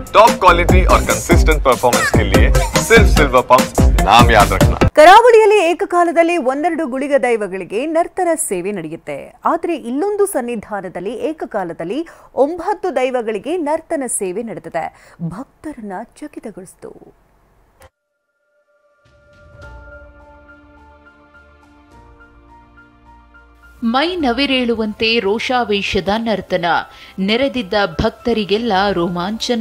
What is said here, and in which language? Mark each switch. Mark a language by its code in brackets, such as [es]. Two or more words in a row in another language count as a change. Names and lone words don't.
[en] top quality [hi] और [en] consistent performance [hi] के लिए सिर्फ सिल्वर पंप नाम याद रखना। [kn] ಕರಾವಳಿಯಲ್ಲಿ ಏಕಕಾಲದಲ್ಲಿ ಒಂದೆರಡು ಗುಳಿಗ ದೈವಗಳಿಗೆ ನರ್ತನ ಸೇವೆ ನಡೆಯುತ್ತೆ. ಆದರೆ ಇಲ್ಲೊಂದು ಸನ್ನಿಧಾನದಲ್ಲಿ ಏಕಕಾಲದಲ್ಲಿ 9 ದೈವಗಳಿಗೆ ನರ್ತನ ಸೇವೆ ನಡೆದಿದೆ. ಭಕ್ತರನ್ನ ಚಕಿತಗೊಳಿಸಿತು. ಮೈ ನವಿರೇಳುವಂತೆ ರೋಷಾವೇಶದ ನರ್ತನ, ನೆರೆದಿದ್ದ ಭಕ್ತರಿಗೆಲ್ಲ ರೋಮಾಂಚನ.